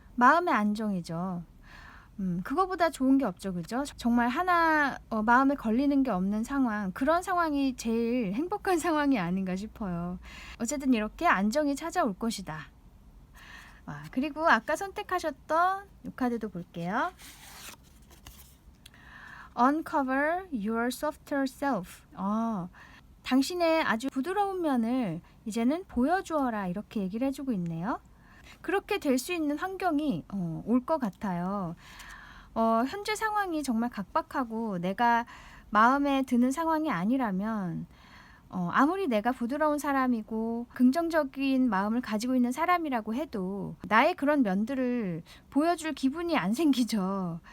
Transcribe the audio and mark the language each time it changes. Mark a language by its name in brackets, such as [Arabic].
[Korean] 마음의 안정이죠. 그거보다 좋은 게 없죠, 그죠? 정말 하나 마음에 걸리는 게 없는 상황, 그런 상황이 제일 행복한 상황이 아닌가 싶어요. 어쨌든 이렇게 안정이 찾아올 것이다. 그리고 아까 선택하셨던 이 카드도 볼게요. [English] Uncover your softer self. [Korean] 당신의 아주 부드러운 면을 이제는 보여주어라, 이렇게 얘기를 해주고 있네요. 그렇게 될 수 있는 환경이 올 것 같아요. 현재 상황이 정말 각박하고 내가 마음에 드는 상황이 아니라면 아무리 내가 부드러운 사람이고 긍정적인 마음을 가지고 있는 사람이라고 해도 나의 그런 면들을 보여줄 기분이 안 생기죠.